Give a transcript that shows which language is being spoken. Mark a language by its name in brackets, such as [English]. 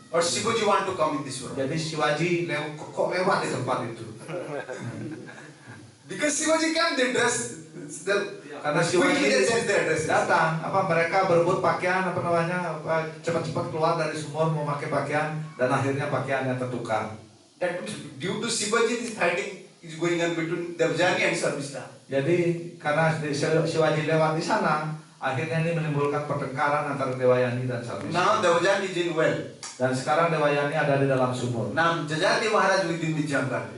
[English] Or Shivaji want to come in this road. [Indonesian] Jadi Shivaji kok lewat di tempat itu. [English] Because Shivaji came, they dress. [Indonesian] Karena [English] Quickly they change their dresses. [Indonesian] datang, mereka berebut pakaian cepat-cepat keluar dari sumur mau pakai pakaian dan akhirnya pakaiannya tertukar. [English] That means due to Shivaji, this fighting is going on between Devjani and Sarmishta. [Indonesian] Jadi karena Shivaji lewat di sana, akhirnya ini menimbulkan pertengkaran antara Dewayani dan Sarmishta. [English] Now Devjani is in well. [Indonesian] Dan sekarang Dewayani ada di dalam sumur. [English] Now Jajati Maharaj within the jungle.